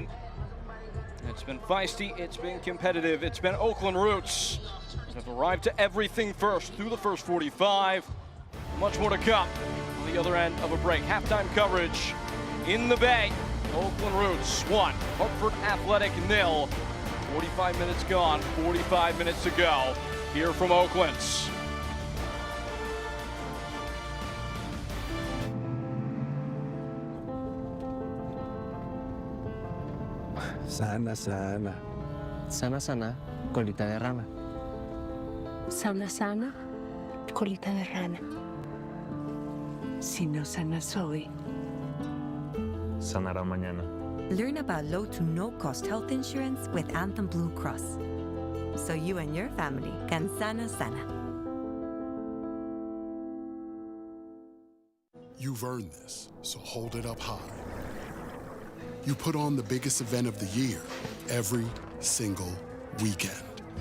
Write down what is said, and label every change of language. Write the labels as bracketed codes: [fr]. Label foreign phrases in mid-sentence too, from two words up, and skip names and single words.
[en] It's been feisty, it's been competitive, it's been Oakland Roots that have arrived to everything first through the first 45. Much more to come on the other end of a break. Halftime coverage in the Bay. Oakland Roots 1, Hartford Athletic 0. 45 minutes gone, 45 minutes to go here from Oakland. [es] Sana, sana. Sana, sana. Colita de rana. Sana, sana. Colita de rana. Si no sana soy. Sanará mañana. [en] Learn about low to no-cost health insurance with Anthem Blue Cross, so you and your family can [es] sana sana. [en] You've earned this, so hold it up high. You put on the biggest event of the year every single weekend.